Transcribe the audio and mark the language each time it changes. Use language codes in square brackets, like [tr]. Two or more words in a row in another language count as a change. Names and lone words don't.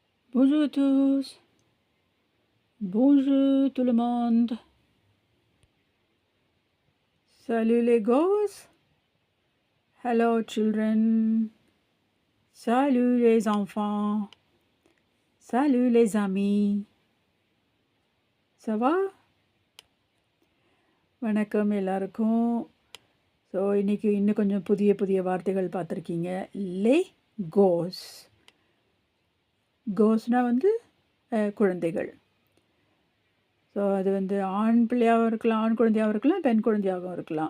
[fr] Bonjour à tous. Bonjour tout le monde. Salut les gosses. [en] Hello children. [fr] Salut les enfants. Salut les amis. Ça va? [ta] வணக்கம் எல்லாருக்கும். ஸோ இன்றைக்கி இன்னும் கொஞ்சம் புதிய புதிய வார்த்தைகள் பார்த்துருக்கீங்க. [fr] les gosses. [ta] கோஸ்னால் வந்து குழந்தைகள். ஸோ அது வந்து ஆண் பிள்ளையாகவும் இருக்கலாம், ஆண் குழந்தையாகவும் இருக்கலாம், பெண் குழந்தையாகவும் இருக்கலாம்.